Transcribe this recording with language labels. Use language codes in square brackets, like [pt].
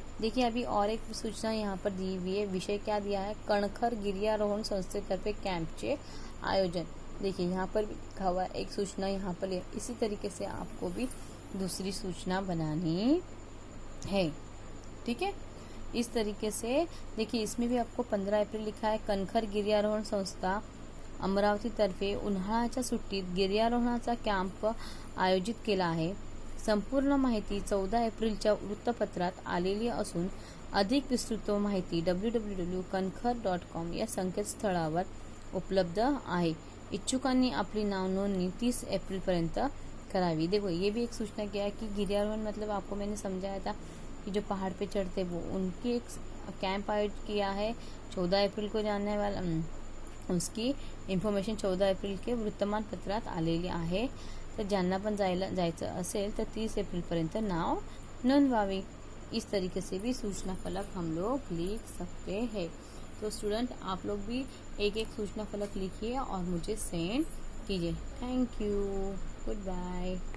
[hi] देखिए अभी और एक सूचना यहाँ पर दी हुई है. विषय क्या दिया है, [mr] कणखर गिर्यारोहण संस्थेतर्फे कैंपचे आयोजन. [hi] देखिए यहाँ पर भी लिखा हुआ है एक सूचना यहाँ पर. इसी तरीके से आपको भी दूसरी सूचना बनानी है. ठीक है, इस तरीके से देखिए इसमें भी आपको 15 एप्रिल लिखा है. [mr] कणखर गिर्यारोहण संस्था अमरावती तर्फे उन्हाळ्याच्या सुट्टीत गिर्यारोहणाचा कॅम्प आयोजित केला आहे. संपूर्ण माहिती 14 एप्रिलच्या वृत्तपत्रात आलेली असून अधिक विस्तृत माहिती www.kankar.com या संकेतस्थळावर उपलब्ध आहे. इच्छुकांनी आपली नाव नोंदणी 30 अप्रैल पर्यंत करावी. [hi] देखो ये भी एक सूचना किया है कि गिर्यारोहण मतलब आपको मैंने समझाया था कि जो पहाड़ पे चढ़ते वो उनकी एक कैंप आयोजित किया है 14 अप्रैल को जानने वाला. उसकी इन्फॉर्मेशन [mr] 14 एप्रिल के वृत्तमान पत्रात आलेली आहे. तर ज्यांना पण जायचं असेल तर 30 एप्रिल पर्यंत नाव नोंदवावी. [hi] इस तरीके से भी सूचना फलक हम लोग लिख सकते हैं. तो स्टूडेंट आप लोग भी एक एक सूचना फलक लिखिए और मुझे सेंड कीजिए. [en] Thank you, good bye.